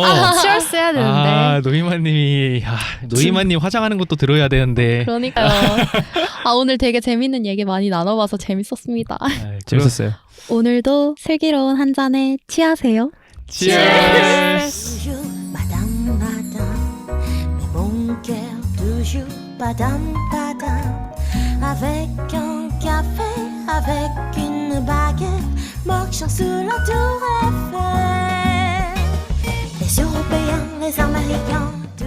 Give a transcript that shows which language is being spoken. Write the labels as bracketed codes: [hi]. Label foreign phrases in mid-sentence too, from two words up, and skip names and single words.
[ko] 치얼스 해야 되는데. 노이마님이 노이마님 화장하는 것도 들어야 되는데. 그러니까요. 오늘 되게 재밌는 얘기 많이 나눠봐서 재밌었습니다. 재밌었어요. 오늘도 슬기로운 한 잔에 취하세요. [en] Cheers. [fr] Madame, madame, mais mon cœur toujours padam, padam. Avec un café, avec une baguette, marchant sous la tour Eiffel. Les Européens, les Américains,